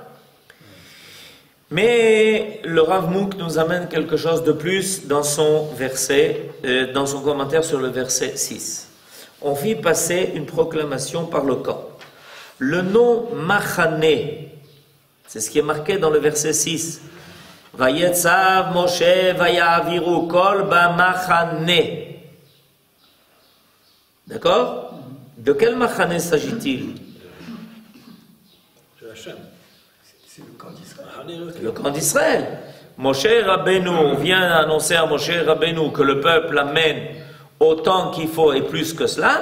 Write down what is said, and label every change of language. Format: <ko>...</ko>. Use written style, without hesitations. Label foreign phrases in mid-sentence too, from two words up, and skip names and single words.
<fr>Mais le Rav Mouk nous amène quelque chose de plus dans son dans son commentaire sur le verset 6. On fit passer une proclamation par le camp. Le nom Machane, c'est ce qui est marqué dans le verset 6.</fr> <he>ויצו משה ויעבירו קול במחנה.</he> <fr>D'accord? De quel Machane s'agit-il? C'est le camp d'Israël. Le camp d'Israël. Moshe Rabbeinu vient annoncer à Moshe Rabbeinu que le peuple amène autant qu'il faut et plus que cela.</fr>